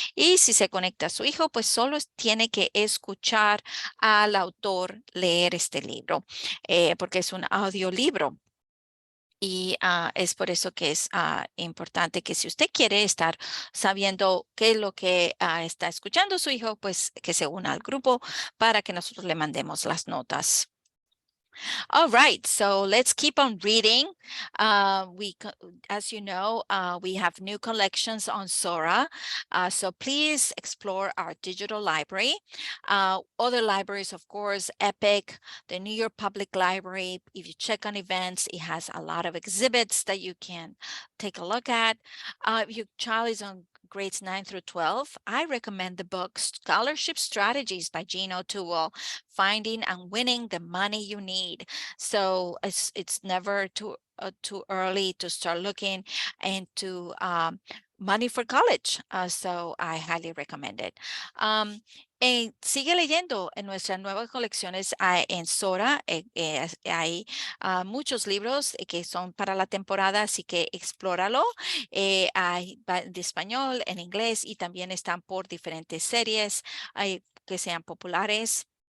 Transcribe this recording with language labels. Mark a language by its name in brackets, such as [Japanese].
[Spanish] Y si se conecta a su hijo, pues solo tiene que escuchar al autor leer este libro, porque es un audiolibro. Y es por eso que es importante que si usted quiere estar sabiendo qué es lo que está escuchando su hijo, pues que se una al grupo para que nosotros le mandemos las notas. [English] All right, so let's keep on reading. As you know, we have new collections on Sora. So please explore our digital library. Other libraries, of course, Epic, the New York Public Library. If you check on events, it has a lot of exhibits that you can take a look at. If your child is on grades 9 through 12, I recommend the book Scholarship Strategies by Gene O'Toole, Finding and Winning the Money You Need. So it's never too early to start looking into money for college. So I highly recommend it. [Spanish] Sigue leyendo en nuestras nuevas colecciones en Sora. Hay muchos libros que son para la temporada, así que explóralo. Hay de español, en inglés y también están por diferentes series que sean populares.